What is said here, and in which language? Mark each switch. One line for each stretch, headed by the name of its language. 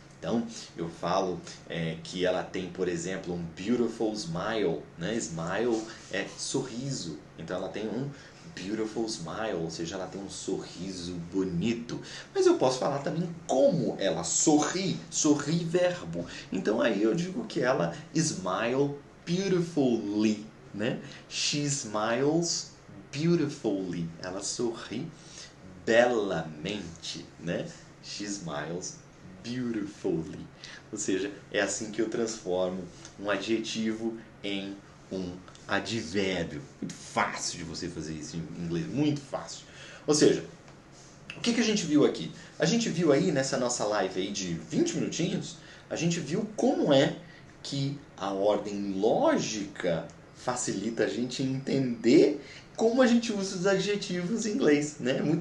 Portuguese: Então, eu falo que ela tem, por exemplo, um
English: beautiful smile,
Portuguese: né? Smile é sorriso. Então, ela tem um
English: beautiful smile,
Portuguese: ou seja, ela tem um sorriso bonito. Mas eu posso falar também como ela sorri, sorri verbo. Então aí eu digo que ela
English: smile beautifully,
Portuguese: né?
English: She smiles beautifully.
Portuguese: Ela sorri belamente, né?
English: She smiles beautifully.
Portuguese: Ou seja, é assim que eu transformo um adjetivo em um advérbio. Muito fácil de você fazer isso em inglês, muito fácil. Ou seja, o que a gente viu aqui? A gente viu aí nessa nossa live aí de 20 minutinhos, a gente viu como é que a ordem lógica facilita a gente entender como a gente usa os adjetivos em inglês, né?